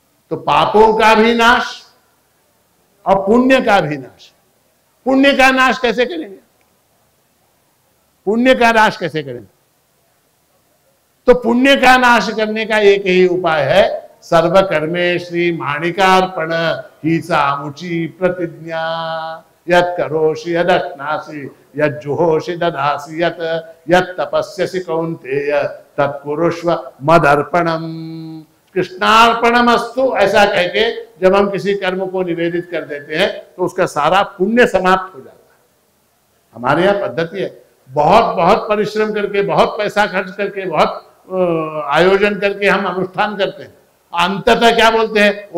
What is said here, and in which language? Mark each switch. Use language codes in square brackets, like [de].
[hi] तो पापों का भी नाश और पुण्य का भी नाश। पुण्य का नाश कैसे करेंगे? पुण्य का नाश कैसे करेंगे? तो पुण्य का नाश करने का एक ही उपाय है, सर्वकर्मे श्री माणिकार्पण ही सामुची प्रतिज्ञा। [sa] यत् करोषि यदश्नासि यज्जुहोषि दधासि यत् तपस्यसि कौन्तेय तत्कुरुष्व मदर्पणम। [hi] कृष्णार्पणमस्तु ऐसा कह के जब हम किसी कर्म को निवेदित कर देते हैं तो उसका सारा पुण्य समाप्त हो जाता है। हमारे यहाँ पद्धति है, बहुत बहुत परिश्रम करके, बहुत पैसा खर्च करके, बहुत आयोजन करके हम अनुष्ठान करते हैं, अंततः क्या बोलते हैं?